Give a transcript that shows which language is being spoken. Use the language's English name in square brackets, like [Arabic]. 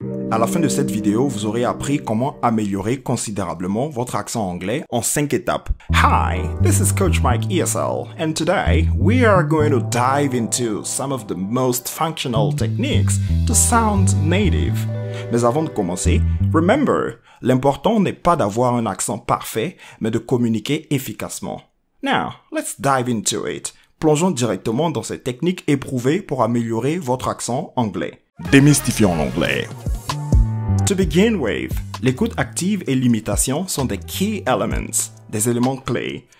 [French] À la fin de cette vidéo, vous aurez appris comment améliorer considérablement votre accent anglais en 5 étapes. [English] Hi, this is Coach Mike ESL, and today we are going to dive into some of the most functional techniques to sound native. [French] Mais avant de commencer, [English] remember, [French] l'important n'est pas d'avoir un accent parfait, mais de communiquer efficacement. [English] Now, let's dive into it. [French] Plongeons directement dans ces techniques éprouvées pour améliorer votre accent anglais. Démystifions l'anglais. [English] To begin with, [French] l'écoute active et l'imitation sont des [English] key elements, [French] des éléments clés.